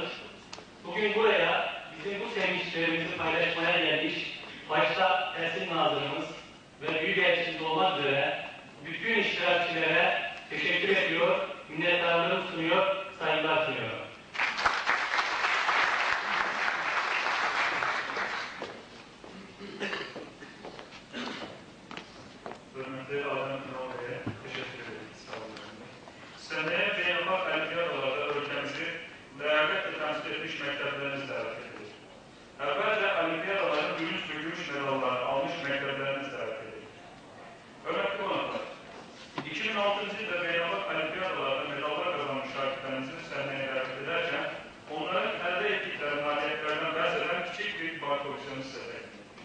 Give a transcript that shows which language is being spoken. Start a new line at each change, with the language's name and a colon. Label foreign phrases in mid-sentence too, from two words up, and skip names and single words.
Turkish: Bugün buraya bizim bu sevinçlerimizi paylaşmaya gelmiş, başta Ersin Nazırımız ve Büyükelçisi olmak üzere bütün iştirakçilere teşekkür ediyor, minnettarlığımı sunuyor, saygılar sunuyorum. Hürmetli Adem Kınalı Bey'e teşekkür ederim. Sağ olun.
Azerbaijani: Seneye beynelxalq olimpiadalarda ölkəmizi ləyaqətlə təmsil etmiş məktəbləriniz dəvət edilir. Əvvəlcə olimpiadaların gümüş medallarını almış məktəbləriniz dəvət edilir. Hörmətli qonaqlar, 2006-cı ildə beynəlxalq olimpiadalarda medallar qazanmış şagirdlərimizin səhnəyə dəvət edərkən, onların əldə etdikləri nailiyyətlərdən bəhs edən kiçik bir kompozisiyonu sizə təqdim edir.